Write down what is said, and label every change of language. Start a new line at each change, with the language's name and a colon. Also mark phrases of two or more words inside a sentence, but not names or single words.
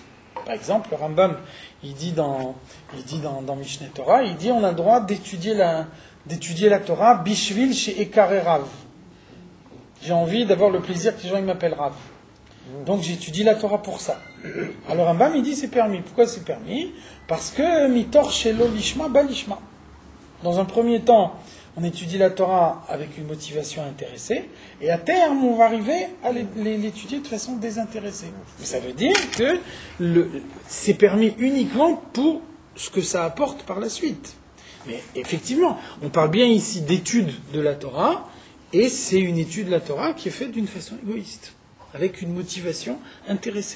French: Par exemple, le Rambam, il dit dans Mishneh Torah, il dit on a le droit d'étudier la Torah
Hebrew: בשביל שיקרא רב.
French: J'ai envie d'avoir le plaisir que les gens ils m'appellent Rav. Donc j'étudie la Torah pour ça. Alors Rambam il dit c'est permis. Pourquoi c'est permis? Parce que
Hebrew: מתוך שלא לשמה בא לשמה.
French: Dans un premier temps, on étudie la Torah avec une motivation intéressée, et à terme, on va arriver à l'étudier de façon désintéressée. Mais ça veut dire que c'est permis uniquement pour ce que ça apporte par la suite. Mais effectivement, on parle bien ici d'étude de la Torah, et c'est une étude de la Torah qui est faite d'une façon égoïste, avec une motivation intéressée.